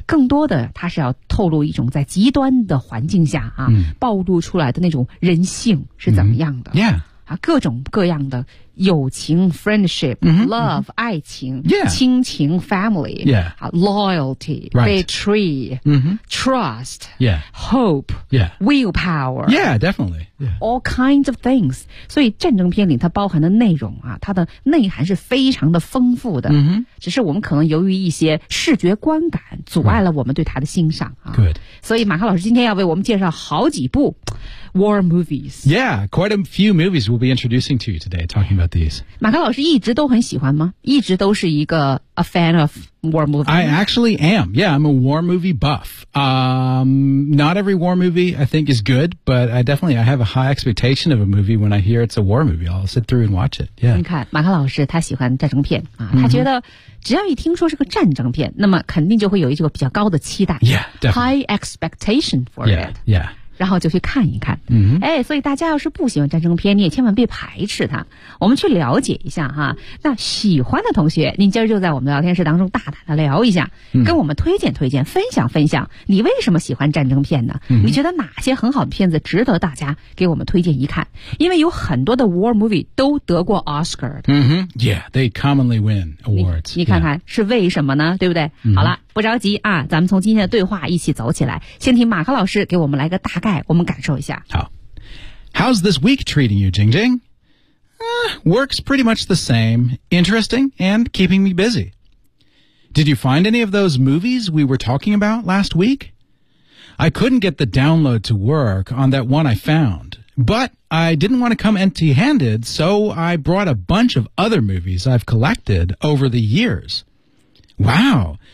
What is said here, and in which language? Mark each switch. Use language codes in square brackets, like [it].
[zh] 更多的它是要透露一种在极端的环境下啊、暴露出来的那种人性是怎么样的、各种各样的友情 friendship、love、爱情、亲情 family、 [en] loyalty、betray、trust、hope、willpower、 definitely、 all kinds of things。 [zh] 所以战争片里它包含的内容啊，它的内涵是非常的丰富的、只是我们可能由于一些视觉观感阻碍了我们对它的欣赏、 [en] Good. [zh] 所以马克老师今天要为我们介绍好几部 [en] War movies. Yeah, quite a few movies we'll be introducing to you today, talking about these. [zh] 马克老师一直都很喜欢吗？一直都是一个 [en] a fan of war movies. I actually am. Yeah, I'm a war movie buff. Not every war movie I think is good, but I have a high expectation of a movie when I hear it's a war movie. I'll sit through and watch it. Yeah. [zh] 你看，马克老师他喜欢战争片啊，他觉得只要一听说是个战争片，那么肯定就会有一个比较高的期待。 [en] Yeah, definitely. High expectation for yeah, it. Yeah. [zh] 然后就去看一看、哎，所以大家要是不喜欢战争片，你也千万别排斥它，我们去了解一下哈。那喜欢的同学，您今儿就在我们的聊天室当中大胆的聊一下、跟我们推荐推荐，分享分享你为什么喜欢战争片呢、你觉得哪些很好的片子值得大家给我们推荐一看？因为有很多的 [en] war movie [zh] 都得过 Oscar 的、 [en] Yeah, they commonly win awards. [zh] 你看看、是为什么呢，对不对、好了，不着急啊，咱们从今天的对话一起走起来。先听马克老师给我们来个大概，我们感受一下。好。 [en] How's this week treating you, Jing Jing?、Works pretty much the same, interesting, and keeping me busy. Did you find any of those movies we were talking about last week? I couldn't get the download to work on that one I found, but I didn't want to come empty-handed, so I brought a bunch of other movies I've collected over the years. Wow!